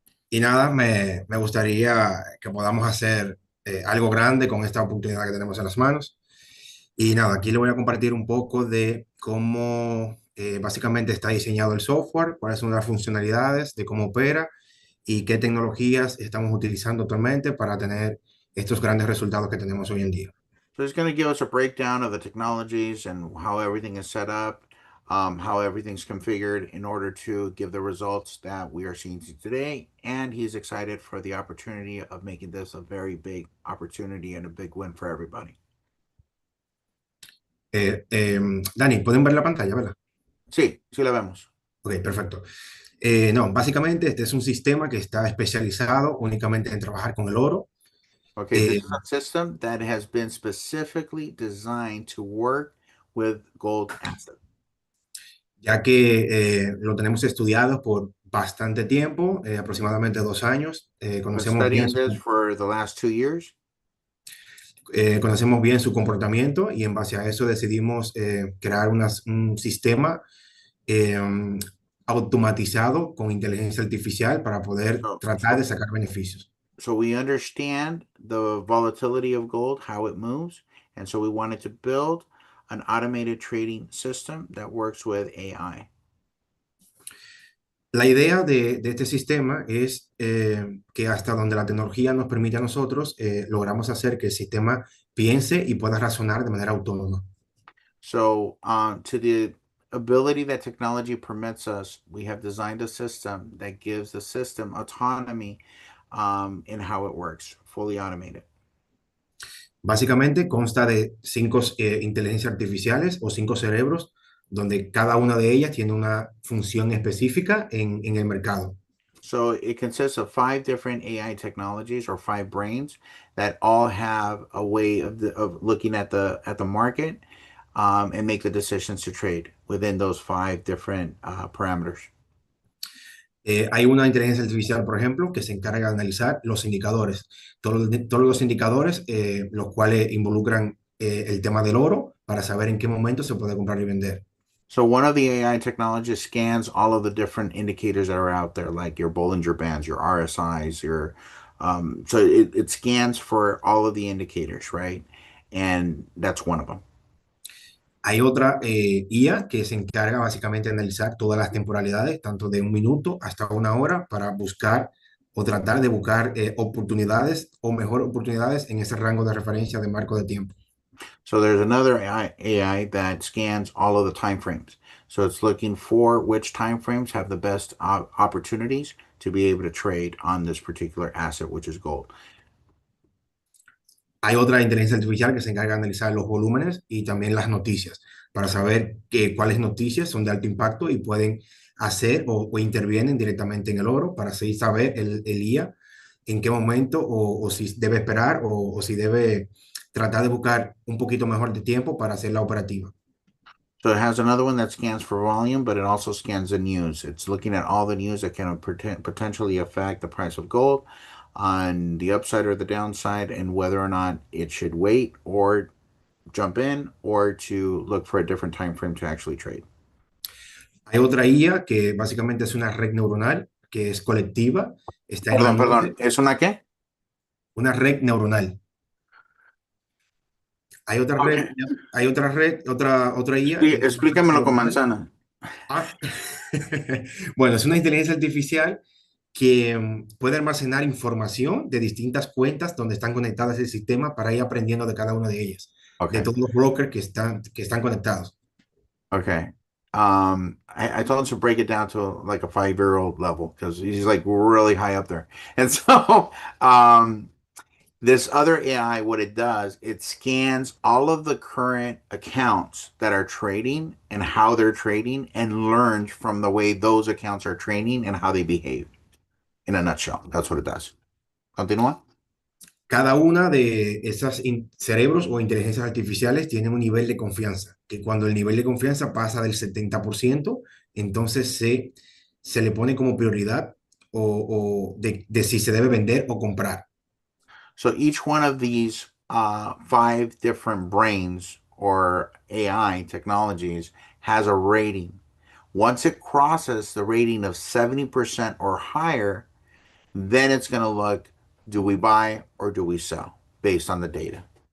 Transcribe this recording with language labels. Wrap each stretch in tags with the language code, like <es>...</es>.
<es>y nada, me gustaría que podamos hacer algo grande con esta oportunidad que tenemos en las manos. Y nada, aquí le voy a compartir un poco de cómo básicamente está diseñado el software, cuáles son las funcionalidades, de cómo opera y qué tecnologías estamos utilizando actualmente para tener estos grandes resultados que tenemos hoy en día.</es> <en>So he's going to give us a breakdown of the technologies and how everything is set up, how everything's configured in order to give the results that we are seeing today. And he's excited for the opportunity of making this a very big opportunity and a big win for everybody.</en> <es>Dani, ¿pueden ver la pantalla, verdad? Sí, sí la vemos. Ok, perfecto. No, básicamente este es un sistema que está especializado únicamente en trabajar con el oro.</es> <en>Okay, this is a system that has been specifically designed to work with gold assets.</en> <es>Ya que lo tenemos estudiado por bastante tiempo, aproximadamente 2 años.</es> <en>Been studying this for the last 2 years.</en> <es>Conocemos bien su comportamiento y en base a eso decidimos crear un sistema eh, automatizado con inteligencia artificial para poder</es> <en>So,</en> <es>tratar</es> <en>so,</en> <es>de sacar beneficios.</es> <en>so we understand the volatility of gold, how it moves, and so we wanted to build an automated trading system that works with AI.</en> <es>La idea de este sistema es que hasta donde la tecnología nos permite a nosotros, logramos hacer que el sistema piense y pueda razonar de manera autónoma.</es> <en>So, to the ability that technology permits us, we have designed a system that gives the system autonomy in how it works, fully automated.</en> <es>Básicamente consta de 5 inteligencias artificiales o 5 cerebros, donde cada una de ellas tiene una función específica en el mercado.</es> <en>So it consists of 5 different AI technologies or 5 brains that all have a way of looking at the market and make the decisions to trade within those 5 different parameters.</en> <es>Hay una inteligencia artificial, por ejemplo, que se encarga de analizar los indicadores, todos los indicadores, los cuales involucran el tema del oro para saber en qué momento se puede comprar y vender.</es> <en>So one of the AI technologies scans all of the different indicators that are out there, like your Bollinger Bands, your RSIs, so it scans for all of the indicators, right? And that's one of them.</en> <es>Hay otra IA que se encarga básicamente de analizar todas las temporalidades, tanto de 1 minuto hasta 1 hora, para buscar o tratar de buscar oportunidades o mejor oportunidades en ese rango de referencia de marco de tiempo.</es> <en>So there's another AI that scans all of the time frames. So it's looking for which time frames have the best opportunities to be able to trade on this particular asset, which is gold.</en> <es>Hay otra inteligencia artificial que se encarga de analizar los volúmenes y también las noticias, para saber cuáles noticias son de alto impacto y pueden hacer o intervienen directamente en el oro, para así saber el IA en qué momento o si debe esperar o si debe tratar de buscar un poquito mejor de tiempo para hacer la operativa.</es> <en>So it has another one that scans for volume, but it also scans the news. It's looking at all the news that can potentially affect the price of gold on the upside or the downside, and whether or not it should wait or jump in or to look for a different time frame to actually trade.</en> <es>Hay otra IA que básicamente es una red neuronal que es colectiva, está en la Perdón. nube, ¿Es una qué? una red neuronal.</es> <en>Okay.</en> <es>Hay otra IA Sí, que es una red explícamelo con manzana. Ah, bueno, es una inteligencia artificial que puede almacenar información de distintas cuentas donde están conectadas el sistema para ir aprendiendo de cada una de ellas, de</es> <en>Okay.</en> <es>todos los brokers que están conectados.</es> <en>Okay. I told him to break it down to like a 5-year-old level because he's like really high up there. And so, this other AI, what it does, it scans all of the current accounts that are trading and how they're trading and learns from the way those accounts are trading and how they behave. In a nutshell, that's what it does.</en> <es>Continúa. Cada una de esas cerebros o inteligencias artificiales tiene un nivel de confianza, que cuando el nivel de confianza pasa del 70%, entonces se le pone como prioridad de si se debe vender o comprar.</es> <en>So each one of these 5 different brains or AI technologies has a rating. Once it crosses the rating of 70% or higher, then it's going to look, do we buy or do we sell based on the data?</en>